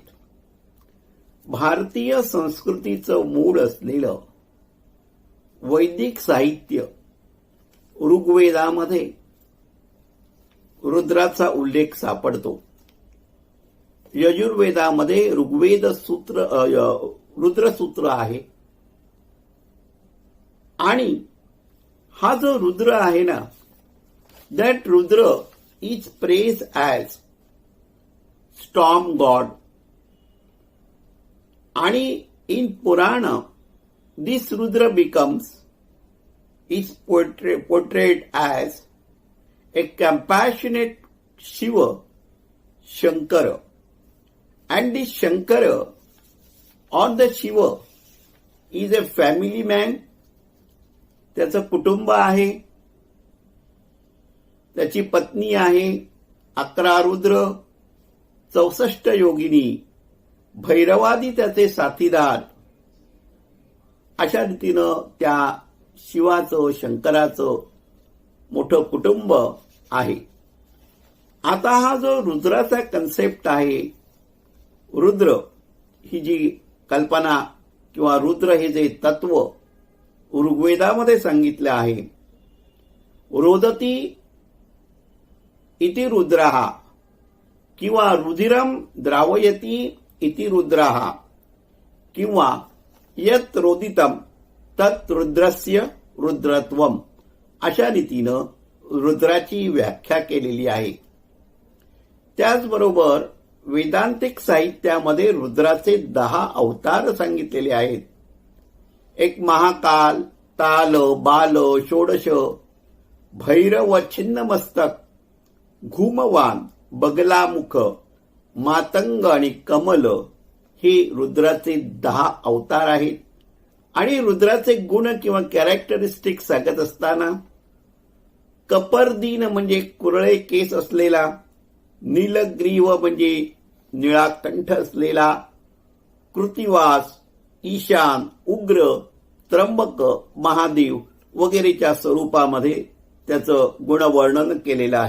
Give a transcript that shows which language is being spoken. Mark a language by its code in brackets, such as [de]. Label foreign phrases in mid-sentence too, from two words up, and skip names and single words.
[mr] भारतीय संस्कृतीचं मूळ असलेलं वैदिक साहित्य ऋग्वेदामध्ये रुद्राचा उल्लेख सापडतो. यजुर्वेदामध्ये ऋग्वेद सूत्र रुद्रसूत्र आहे आणि हा जो रुद्र आहे ना, [en] That Rudra is praised as storm god. आणि in Purana this Rudra becomes is portrayed as a compassionate Shiva, Shankara, and this Shankara or the Shiva is a family man. [mr] त्याचं कुटुंब आहे, त्याची पत्नी आहे, 11 रुद्र, 64 योगिनी, भैरवादी त्याचे साथीदार. अशा रीतीनं त्या शिवाचं, शंकराचं मोठं कुटुंब आहे. आता हा जो रुद्राचा कन्सेप्ट आहे, रुद्र ही जी कल्पना किंवा रुद्र हे जे तत्व ऋग्वेदामध्ये सांगितलं आहे, [sa] रोदती इति रुद्रः किंवा रुधिरम द्रावयती इति रुद्रः किंवा यत् रोदितम तत् रुद्रस्य रुद्रत्वम, [mr] अशा रीतीनं रुद्राची व्याख्या केलेली आहे. त्याचबरोबर वेदांतिक साहित्यामध्ये रुद्राचे 10 अवतार सांगितलेले आहेत. एक महाकाल, ताल, बाल, षोडश, भैरव छिन्नमस्तक, घुमवान, बगलामुख, मातंग आणि कमल हे रुद्राचे 10 अवतार आहेत. आणि रुद्राचे गुण किंवा कॅरेक्टरिस्टिक सांगत असताना कपर्दीन म्हणजे कुरळे केस असलेला, नीलग्रीव म्हणजे निळा कंठ असलेला, कृतिवास, ईशान, उग्र, त्र्यंबक, महादेव वगैरेच्या स्वरूपामध्ये त्याचं गुणवर्णन केलेलं आहे.